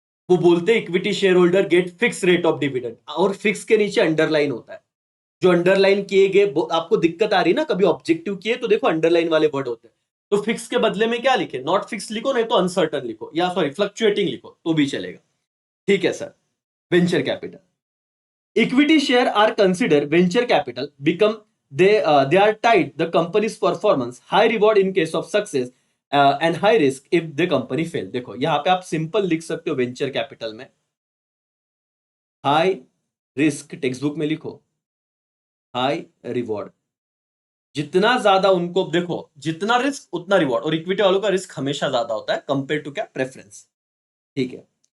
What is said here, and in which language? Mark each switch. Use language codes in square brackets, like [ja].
[hi] वो बोलते हैं [en] equity share holder get fix rate of dividend, [hi] और फिक्स के नीचे अंडरलाइन होता है। जो अंडरलाइन किए गए, आपको दिक्कत आ रही है ना, कभी ऑब्जेक्टिव किए तो देखो अंडरलाइन वाले वर्ड होते हैं। तो फिक्स के बदले में क्या लिखे? नॉट फिक्स लिखो, नहीं तो अनसर्टन लिखो, या सॉरी फ्लक्चुएटिंग लिखो तो भी चलेगा। ठीक है sir. [en] Venture capital, equity share are considered venture capital become they are tied the company's performance, high reward in case of success and high risk if the company fail। [hi] देखो यहां पे आप सिंपल लिख सकते हो वेंचर कैपिटल में high risk, text book में लिखो हाई रिवॉर्ड। जितना ज्यादा उनको देखो, जितना रिस्क उतना रिवॉर्ड, और इक्विटी वालों का रिस्क हमेशा ज्यादा होता है कंपेयर टू क्या? प्रेफरेंस। ठीक है।